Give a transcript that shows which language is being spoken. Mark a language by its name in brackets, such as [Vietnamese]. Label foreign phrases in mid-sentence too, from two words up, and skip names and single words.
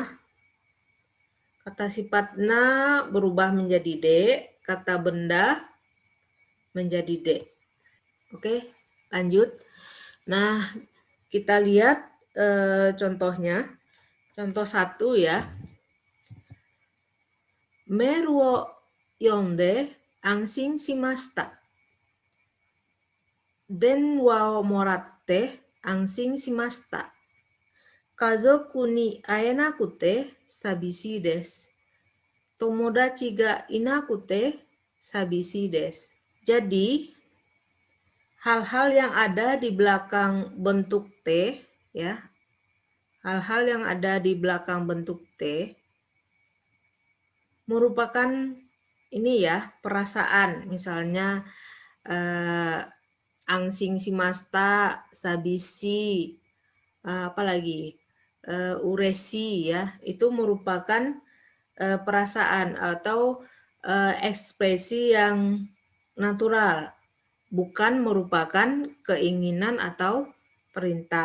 [Indonesian] Kata sifat na berubah menjadi de, kata benda menjadi de. Oke, lanjut. Nah, kita lihat contohnya. Contoh 1 ya. [Japanese] メールを読んで安心しました. 電話をもらって安心しました. 家族に会えなくて寂しいです. 友達がいなくて寂しいです. [Indonesian] Jadi, hal-hal yang ada di belakang bentuk T, ya, hal-hal yang ada di belakang bentuk T merupakan ini ya, perasaan. Misalnya [Japanese] 安心しました, [Indonesian] sabisi, apalagi uresi ya, itu merupakan perasaan atau ekspresi yang natural, bukan merupakan keinginan atau perintah.